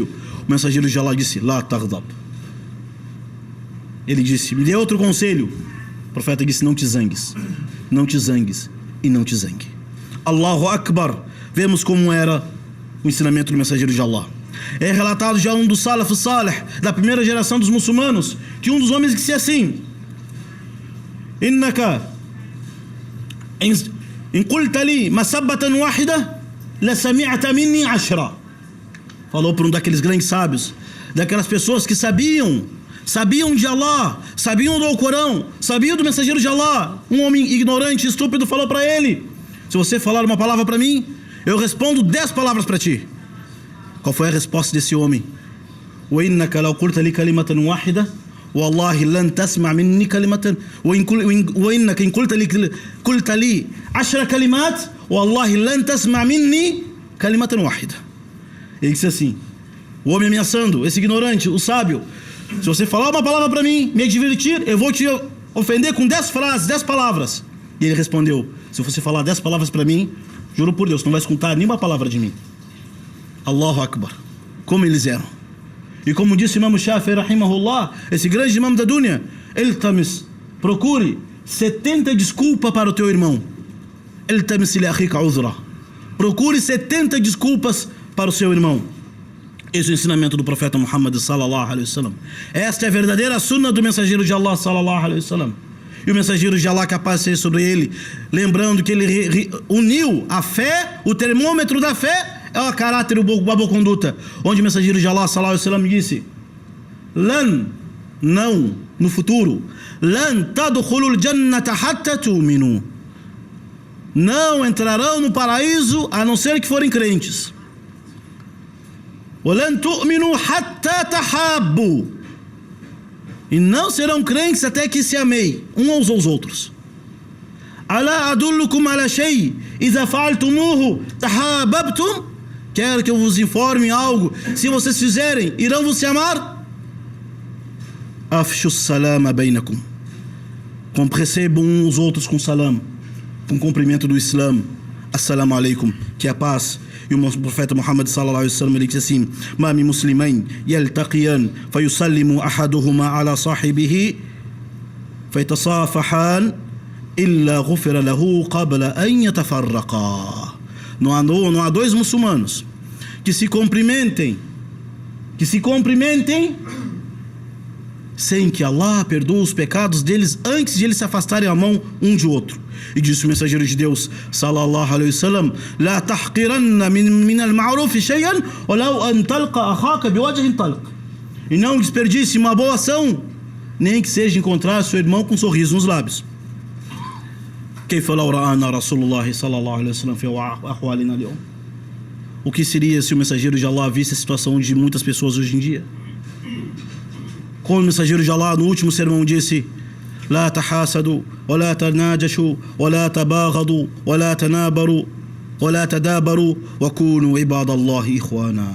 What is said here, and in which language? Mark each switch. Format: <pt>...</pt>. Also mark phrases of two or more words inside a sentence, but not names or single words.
<pt>O mensageiro de Allah disse:</pt> <ar>La taghdab.</ar> <pt>Ele disse: me dê outro conselho. O profeta disse: não te zangues, não te zangues e não te zangue.</pt> <ar>الله أكبر.</ar> <pt>Vemos como era o ensinamento do mensageiro de Allah. É relatado já um dos</pt> <ar>Salaf Salih,</ar> <pt>da primeira geração dos muçulmanos, que um dos homens disse assim:</pt> <ar>إنك إن قلت لي مسبة واحدة لا سمعت مني 10.</ar> <pt>Falou para um daqueles grandes sábios, daquelas pessoas que sabiam sabiam de Allah, sabiam do Alcorão, sabiam do mensageiro de Allah. Um homem ignorante, estúpido, falou para ele: se você falar uma palavra para mim, eu respondo 10 palavras para ti. Qual foi a resposta desse homem?</pt> <ar>وَإِنَّكَ لَوْ قُلْتَ لِي كَلِمَةً وَاحِدَةً وَاللَّهِ لَنْ تَسْمَعْ مِنِّي كَلِمَةً وَإِنَّكَ إِنْ قُلْتَ لِي 10 كلمات وَاللَّهِ لَنْ تَسْمَعْ مِنِّي كَلِمَةً واحدة.</ar> <pt>Ele disse assim, o homem ameaçando, esse ignorante, o sábio: se você falar uma palavra para mim, me divertir, eu vou te ofender com 10 frases, 10 palavras. E ele respondeu: se você falar 10 palavras para mim, juro por Deus, não vai escutar nenhuma palavra de mim.</pt> <ar>الله أكبر.</ar> <pt>Como eles eram. E como disse o Imam Shafi'i rahimahullah, esse grande imam da dunya, Iltamis, procure 70 desculpas para o teu irmão.</pt> <ar>التمس لأخيك عذرا.</ar> <pt>Procure 70 desculpas para o seu irmão. Esse é o ensinamento do profeta Muhammad</pt> <ar>sallallahu alaihi wasallam.</ar> <pt>Esta é a verdadeira sunna do mensageiro de Allah</pt> <ar>sallallahu alaihi wasallam.</ar> <pt>E o mensageiro de Allah, que a paz seja sobre ele, lembrando que ele uniu a fé, o termômetro da fé é o caráter e a boa conduta, onde o mensageiro de Allah</pt> <ar>sallallahu alaihi wasallam</ar> <pt>disse: Lan, não, no futuro,</pt> <ar>لن تدخلوا الجنة حتى تؤمنوا.</ar> <pt>Não entrarão no paraíso a não ser que forem crentes.</pt> <ar>ولن تؤمنوا حتى تحابوا.</ar> <pt>E não serão crentes até que se amem uns aos outros.</pt> <ar>ألا أدلكم على شيء إذا فعلتموه تحاببتم.</ar> <pt>Quero que eu vos informe algo. Se vocês fizerem, irão vos se amar?</pt> <ar>أفشوا السلام بينكم.</ar> <pt>Recebam uns os outros com salam, com cumprimento do Islã.</pt> <ar>السلام عليكم,</ar> <pt>que é a paz. E o profeta Muhammad</pt> <ar>sallallahu alaihi wasallam,</ar> <pt>ele disse assim:</pt> <ar>ما من مسلمين يلتقيان فيسلم أحدهما على صاحبه فيتصافحان إلا غفر له قبل أن يتفرقا.</ar> <pt>Não há dois muçulmanos que se cumprimentem sem que Allah perdoe os pecados deles antes de eles se afastarem a mão um de outro. E disse o mensageiro de Deus</pt> <ar>صلى الله عليه وسلم: لا تحقرن من المعروف شيئا ولو أن تلقى أخاك بوجه طلق.</ar> <pt>E não desperdice uma boa ação, nem que seja encontrar seu irmão com um sorriso nos lábios.</pt> <ar>كيف لو رآنا رسول الله صلى الله عليه وسلم في أحوالنا اليوم.</ar> <pt>O que seria se o mensageiro de Allah visse a situação de muitas pessoas hoje em dia? Como o mensageiro de Allah no último sermão disse:</pt> <ar>لا تحاسدوا ولا تناجشوا ولا تباغضوا ولا تنابروا ولا تدابروا وكونوا عباد الله إخوانا.</ar>